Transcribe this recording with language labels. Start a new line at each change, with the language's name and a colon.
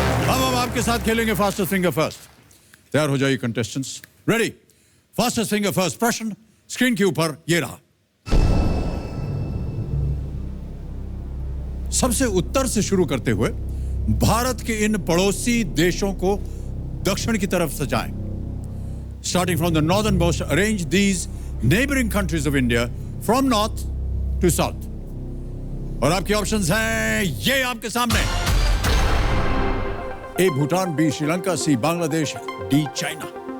Hindi: हम आपके साथ खेलेंगे फास्टेस्ट फिंगर फर्स्ट। तैयार हो जाइए contestants. Ready? Fastest finger first प्रश्न स्क्रीन के ऊपर ये रहा। सबसे उत्तर से शुरू करते हुए भारत के इन पड़ोसी देशों को दक्षिण की तरफ सजाएं।
English: Starting from the northernmost, arrange these neighboring countries of India from north to south.
Hindi: और आपके ऑप्शंस हैं ये आपके सामने। ए भूटान, बी श्रीलंका, सी बांग्लादेश, डी चाइना।